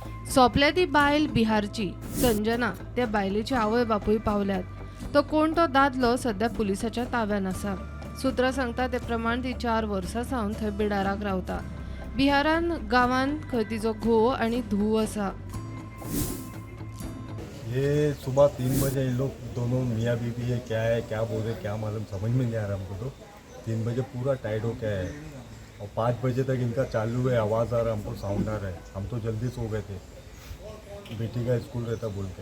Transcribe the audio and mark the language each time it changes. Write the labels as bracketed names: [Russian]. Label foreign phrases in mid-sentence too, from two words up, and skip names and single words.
[Konkani] सोंपल्या ती बायल बिहारची संजना त्या बायलेची आवय बापूय पावल्यात. तो कोण तो दादलो सध्या पुलिसाच्या ताब्यान आसा. सुत्रां सांगता ते प्रमाण ती 4 वर्सां सावन थंय बिडाराक रावता. बिहारान गांवांत खंय तिचो घोव आनी धूव आसा. [Hindi] ये सुबह 3 बजे इन लोग दोनों मियाँ बीवी है, क्या है क्या बोल रहे क्या मालूम, समझ में नहीं आ रहा हमको. तो 3 बजे पूरा टाइट हो गया है और 5 बजे तक इनका चालू है, आवाज़ आ रहा है, हमको साउंड आ रहा है. हम तो जल्दी सो गए थे, बेटी का स्कूल रहता बोल के.